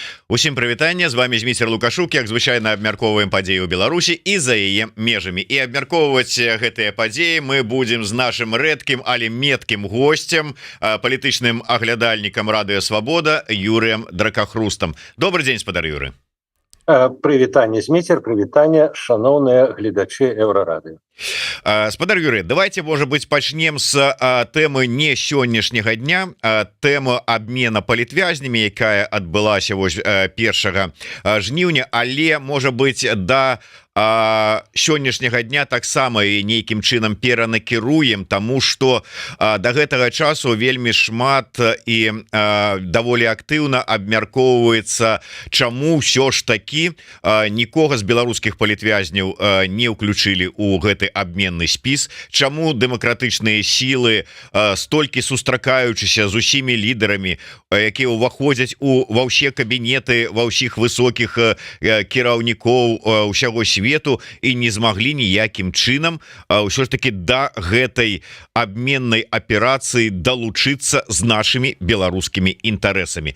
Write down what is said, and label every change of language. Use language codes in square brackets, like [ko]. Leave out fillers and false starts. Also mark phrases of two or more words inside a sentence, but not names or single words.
[be] Усім прывітанне, з вами Зміцер Лукашук, як звычайна абмяркоўваем падзеі ў Беларусі і за яе межамі, і абмяркоўваць гэтыя падзеі мы будзем з нашим рэдкім, але меткім гостцем, палітычным аглядальнікам Радыё Свабода Юрыем Дракахрустам. Добрый дзень, спадар Юры. Прывітанне, Зміцер, прывітанне, шаноўныя гледачы Еўрарады. Спадар Юрый, [ru] давайте, может быть, [be] пачнем с тэмы не сённяшняга дня, тэма абмена палітвязнямі, якая адбылася вось 1 жніўня, але, можа быть, да сённяшняга дня таксама і нейкім чынам перанакіруем, тому что до гэтага часу вельмі шмат і даволі актыўна абмяркоўваецца, чаму ўсё ж такі нікога з беларускіх палітвязняў не ўключылі ў гэты абменны спіс, чаму дэмакратычныя сілы столькі сустракаючыся з усімі лідарамі, якія ўваходзяць ва ўсе кабінеты, ва ўсіх высокіх кіраўнікоў усяго свету і не змаглі ніякім чынам ўсё ж таки да гэтай абменнай аперацыі далучыцца з нашымі беларускімі інтарэсамі.